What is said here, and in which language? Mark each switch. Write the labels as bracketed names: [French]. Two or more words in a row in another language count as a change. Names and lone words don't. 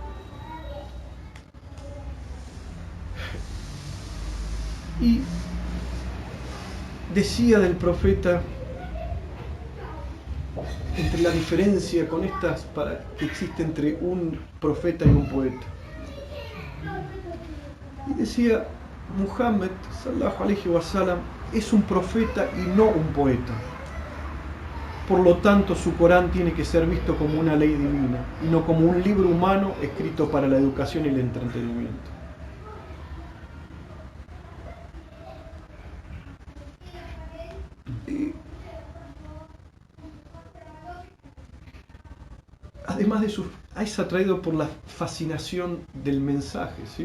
[Spanish] Y decía del profeta, entre la diferencia con estas que existe entre un profeta y un poeta. Y decía, Muhammad [Arabic] صلى الله عليه وسلم [Spanish] es un profeta y no un poeta. Por lo tanto, su Corán tiene que ser visto como una ley divina y no como un libro humano escrito para la educación y el entretenimiento. Además de eso, es atraído por la fascinación del mensaje, ¿sí?